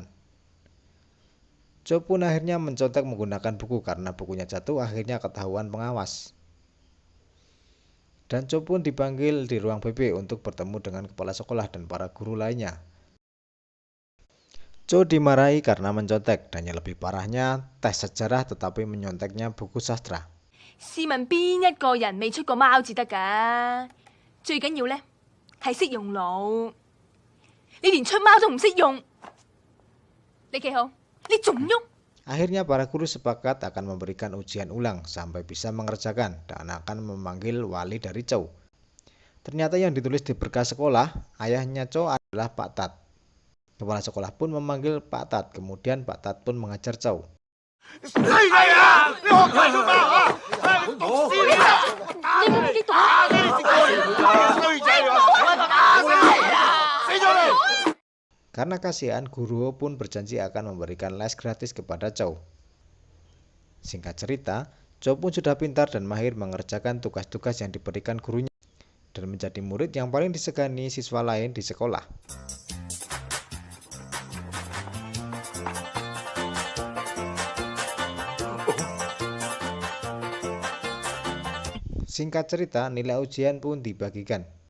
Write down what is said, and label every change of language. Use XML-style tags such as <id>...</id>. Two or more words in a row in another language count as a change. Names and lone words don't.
<id>Cho pun akhirnya mencontek menggunakan buku karena bukunya jatuh, akhirnya ketahuan pengawas. Dan Cho pun dipanggil di ruang BB untuk bertemu dengan kepala sekolah dan para guru lainnya. Cho dimarahi karena mencontek dan yang lebih parahnya tes sejarah tetapi menyonteknya buku sastra.</id> <yue>試問邊一個人未出過貓至得㗎？最緊要呢係識用腦。你連出貓都唔識用，你幾好？你仲喐？</yue> <id>Akhirnya para guru sepakat akan memberikan ujian ulang sampai bisa mengerjakan dan akan memanggil wali dari Cho. Ternyata yang ditulis di berkas sekolah, ayahnya Cho adalah Pak Tat. Kepala sekolah pun memanggil Pak Tat, kemudian Pak Tat pun mengajar Cho.</id> <yue>係啊！你學佢做咩啊？你讀書啊！你冇激動？衰仔啊！死咗你！</yue> <id>Karena kasihan, Guru pun berjanji akan memberikan les gratis kepada Cho. Singkat cerita, Cho pun sudah pintar dan mahir mengerjakan tugas-tugas yang diberikan gurunya dan menjadi murid yang paling disegani siswa lain di sekolah. Singkat cerita, nilai ujian pun dibagikan.</id>